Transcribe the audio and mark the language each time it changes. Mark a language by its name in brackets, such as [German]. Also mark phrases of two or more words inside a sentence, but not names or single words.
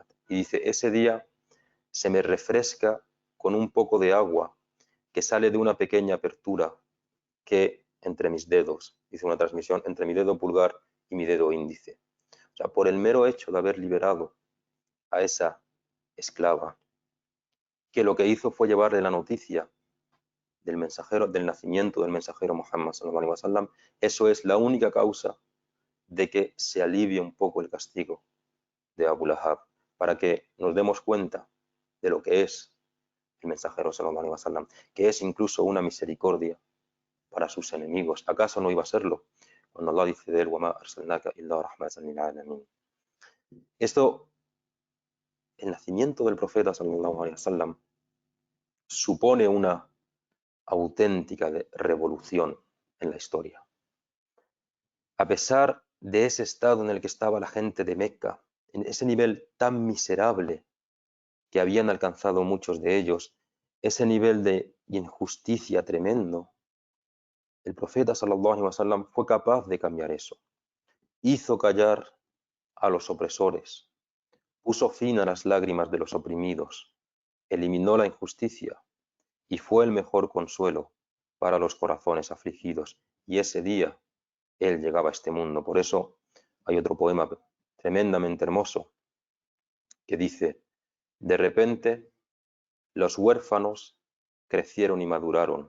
[Spanish] Y dice, ese día se me refresca con un poco de agua que sale de una pequeña apertura que entre mis dedos, dice una transmisión, entre mi dedo pulgar y mi dedo índice. O sea, por el mero hecho de haber liberado a esa esclava, que lo que hizo fue llevarle la noticia del mensajero, del nacimiento del mensajero Muhammad [Arabic] صلى الله عليه وسلم, [Spanish] eso es la única causa de que se alivie un poco el castigo de Abu Lahab, para que nos demos cuenta de lo que es el mensajero [Arabic] صلى الله عليه وسلم, [Spanish] que es incluso una misericordia para sus enemigos. ¿Acaso no iba a serlo? Cuando Allah dice de él, [Arabic] وَمَا أَرْسَلْنَاكَ إِلَّا رَحْمَةً لِلْعَالَمِينَ. [Spanish] Esto, el nacimiento del profeta [Arabic] صلى الله عليه وسلم [Spanish] supone una auténtica revolución en la historia. A pesar de ese estado en el que estaba la gente de Meca, en ese nivel tan miserable que habían alcanzado muchos de ellos, ese nivel de injusticia tremendo, el profeta [Arabic] صلى الله عليه وسلم [Spanish] fue capaz de cambiar eso. Hizo callar a los opresores, puso fin a las lágrimas de los oprimidos, eliminó la injusticia y fue el mejor consuelo para los corazones afligidos. Y ese día él llegaba a este mundo. Por eso hay otro poema tremendamente hermoso que dice, de repente los huérfanos crecieron y maduraron.